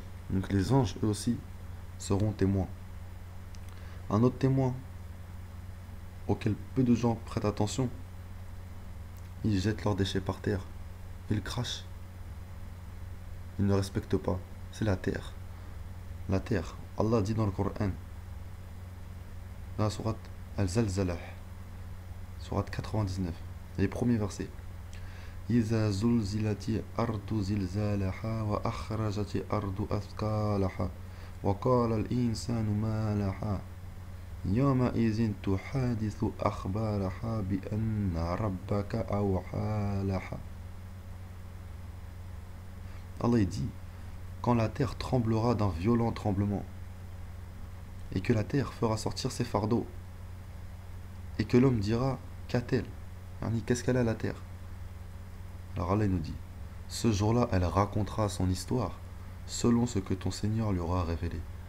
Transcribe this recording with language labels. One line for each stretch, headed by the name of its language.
French: Donc les anges, eux aussi, seront témoins. Un autre témoin, auquel peu de gens prêtent attention, ils jettent leurs déchets par terre. Ils crachent. Ils ne respectent pas. C'est la terre. La terre. Allah dit dans le Coran, dans la sourate Al-Zalzalah, sourate 99, les premiers versets.
Arabic: إذا زلزلت الأرض زلزالها وأخرجت الأرض أثقالها وقال الإنسان ما لها يومئذ تحادث أخبارها بأن ربك أوحى لها.
French: Allah dit, quand la terre tremblera d'un violent tremblement, et que la terre fera sortir ses fardeaux, et que l'homme dira, qu'a-t-elle? Qu'est-ce qu'elle a la terre? Alors Allah nous dit, ce jour-là, elle racontera son histoire selon ce que ton Seigneur lui aura révélé.